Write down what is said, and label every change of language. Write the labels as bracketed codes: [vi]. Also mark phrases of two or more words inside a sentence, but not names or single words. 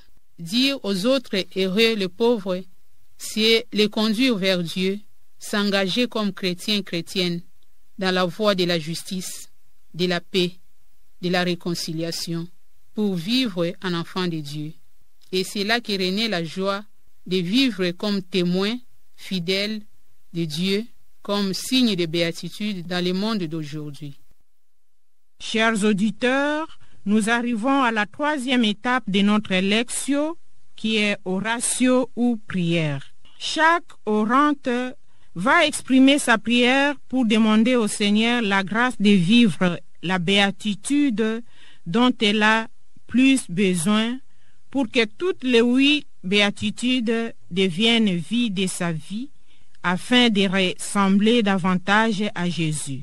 [fr] Dire aux autres heureux les pauvres, c'est les conduire vers Dieu, s'engager comme chrétien, chrétienne, dans la voie de la justice, de la paix, de la réconciliation, pour vivre en enfant de Dieu. Et c'est là que renaît la joie de vivre comme témoin fidèle de Dieu, comme signe de béatitude dans le monde d'aujourd'hui. Chers auditeurs, nous arrivons à la troisième étape de notre lectio, qui est oratio ou prière. Chaque orante va exprimer sa prière pour demander au Seigneur la grâce de vivre la béatitude dont elle a plus besoin pour que toutes les 8 béatitudes deviennent vie de sa vie afin de ressembler davantage à Jésus.